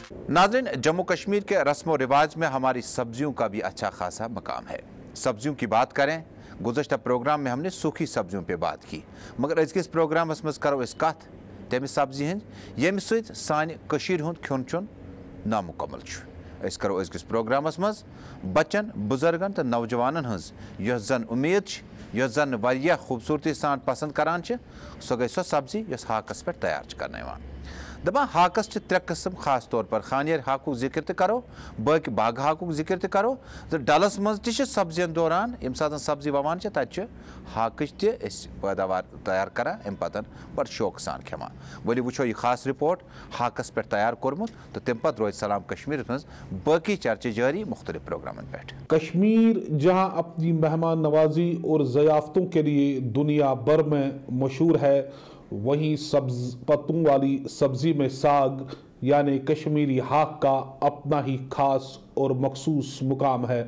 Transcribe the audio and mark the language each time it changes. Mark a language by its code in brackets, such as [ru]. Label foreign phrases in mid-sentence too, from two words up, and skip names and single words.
[hi] नाज़रीन, जम्मू कश्मीर के रस्म व रिवाज में हमारी सब्जियों का भी अच्छा खासा मकाम है। सब्जियों की बात करें, गुज़श्ता प्रोग्राम में हमने सूखी सब्जियों पे बात की, [ks] मगर अज़किस प्रोग्रामस मज़ करो इस कथ तमि सब्जी हंद येमि सत सानि कशीर हुंद खियोन चोन नामुकम्मल छु। अस करो अज़किस प्रोग्रामस मज़ बच्चन, बुजुर्गन तो नौजवानन हंज यस जन उम्मीद छ, यस जन वारिया खूबसूरती सान पसंद करान छ, सो गई सो सब्जी यस हाकस पे तैयार छ करने वान। दपा हाकस च त्रे किस्म, खास तौर पर खानियर हाकु जिक्र तो करो, बाकी बाग हाकु जिक्र तो करो, तो डलस मज त सब्जियन दौरान यम सात सब्जी ववान तत हाकच पैदावार तैयार करा अम पतन बड़ शौक सान खेमा। वली वो यह खास रिपोर्ट हाकस पे तैयार कोरमुत, तो तम पत रोज सलाम कश्मीर मज बाकी चर्चे जारी मुख्तलिफ प्रोग्रामन पे। [hi] कश्मीर जहां अपनी मेहमान नवाजी और ज़याफ़तों के लिए दुनिया भर में मशहूर है, वहीं सब्ज पत्तों वाली सब्जी में साग यानी कश्मीरी हाक का अपना ही खास और मखसूस मुकाम है।